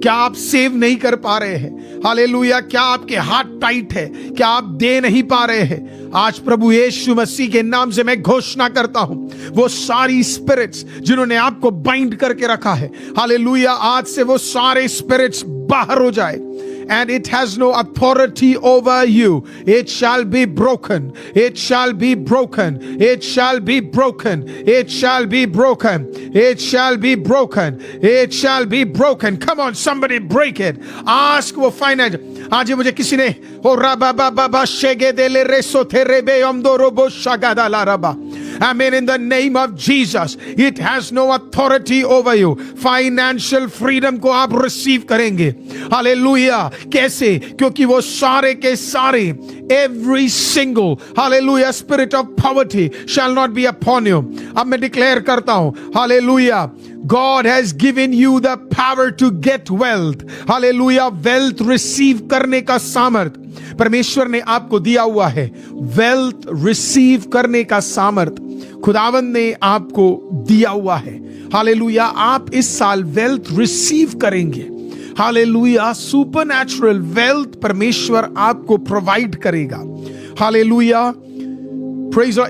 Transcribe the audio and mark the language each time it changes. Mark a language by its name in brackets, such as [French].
[Hindi] क्या आप सेव नहीं कर पा रहे हैं? हालेलुया। क्या आपके हाथ टाइट है? क्या आप दे नहीं पा रहे हैं? आज प्रभु यीशु मसीह के नाम से मैं घोषणा करता हूं, वो सारी स्पिरिट्स जिन्होंने आपको बाइंड करके रखा है, हालेलुया, आज से वो सारे स्पिरिट्स बाहर हो जाए। [English] and it has no authority over you. It shall be broken. It shall be broken. It shall be broken. It shall be broken. It shall be broken. It shall be broken. Come on, somebody break it. Ask for finance. [Hindi] आज मुझे किसी ने ओ राबा बाबा बा शेगे देले Resso थेरेबे अमदो robo शागादा La rava. Amen. [English] In the name of Jesus, it has no authority over you. [Hindi] Financial freedom को आप receive करेंगे. Hallelujah. कैसे? क्योंकि वो सारे के सारे, [English] every single, hallelujah, spirit of poverty shall not be upon you. अब मैं declare करता हूं, hallelujah, God has given you the power to get wealth. Hallelujah. [Hindi] Wealth receive करने का सामर्थ परमेश्वर ने आपको दिया हुआ है. वेल्थ रिसीव करने का सामर्थ खुदावंद ने आपको दिया हुआ है. हालेलुया. आप इस साल वेल्थ रिसीव करेंगे. हालेलुया. सुपरनैचुरल वेल्थ परमेश्वर आपको प्रोवाइड करेगा. हालेलुया. Praise God.